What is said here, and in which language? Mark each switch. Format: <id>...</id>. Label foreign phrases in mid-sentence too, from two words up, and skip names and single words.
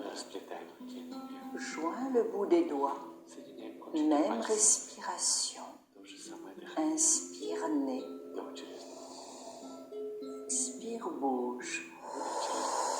<ru>Расплетаем руки и ноги.</ru> <fr>Joins le bout des doigts.</fr> <ru>Соединяем кончики</ru> <fr>Même</fr> <ru>пальцев.</ru> <fr>respiration.</fr> <ru>То же самое дыхание.</ru> <fr>Inspire nez,</fr> <ru>Вдох через нос.</ru> <fr>expire bouche.</fr> <ru>Выдох через нос.</ru>